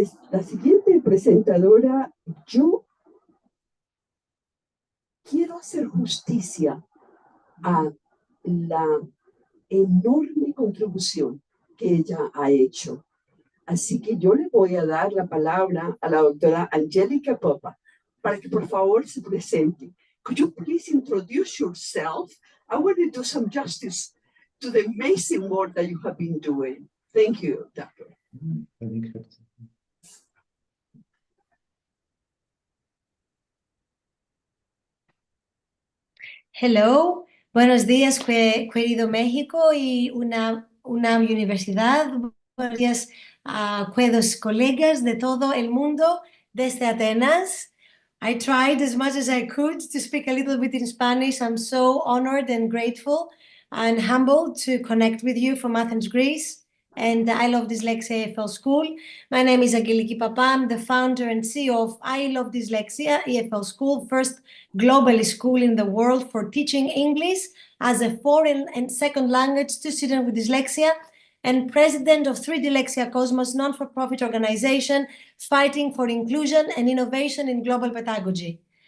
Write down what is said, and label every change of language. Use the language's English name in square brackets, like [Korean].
[Spanish] La siguiente presentadora, yo quiero hacer justicia a la enorme contribución que ella ha hecho. Así que yo le voy a dar la palabra a la doctora Aggeliki Pappa para que por favor se presente. [English] Could you please introduce yourself? I want to do some justice to the amazing work that you have been doing. Thank you, doctor. [Spanish] Hello, buenos días, querido México y una universidad. Buenos días a queridos colegas de todo el mundo desde Atenas. [English] I tried as much as I could to speak a little bit in Spanish. I'm so honored and grateful and humbled to connect with you from Athens, Greece. And I Love Dyslexia EFL School. My name is Aggeliki Pappa. I'm the founder and CEO of I Love Dyslexia EFL School, first global school in the world for teaching English as a foreign and second language to students with dyslexia, and president of 3 Dyslexia Cosmos, non-for-profit organization fighting for inclusion and innovation in global pedagogy.